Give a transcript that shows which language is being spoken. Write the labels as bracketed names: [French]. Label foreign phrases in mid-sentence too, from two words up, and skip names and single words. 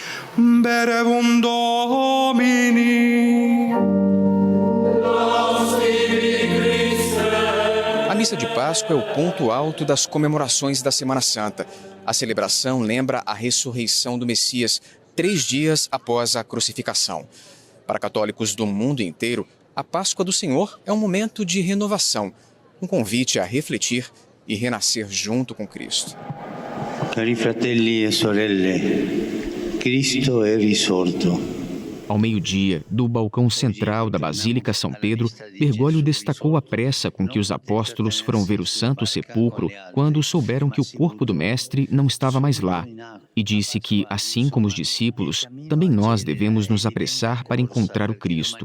[Portuguese] A missa de Páscoa é o ponto alto das comemorações da Semana Santa. A celebração lembra a ressurreição do Messias 3 dias após a crucificação. Para católicos do mundo inteiro, a Páscoa do Senhor é um momento de renovação, um convite a refletir e renascer junto com Cristo. [Italian] Cari fratelli e sorelle, Cristo è risorto. [Portuguese] Ao meio-dia, do balcão central da Basílica São Pedro, Bergoglio destacou a pressa com que os apóstolos foram ver o Santo Sepulcro quando souberam que o corpo do Mestre não estava mais lá, e disse que, assim como os discípulos, também nós devemos nos apressar para encontrar o Cristo.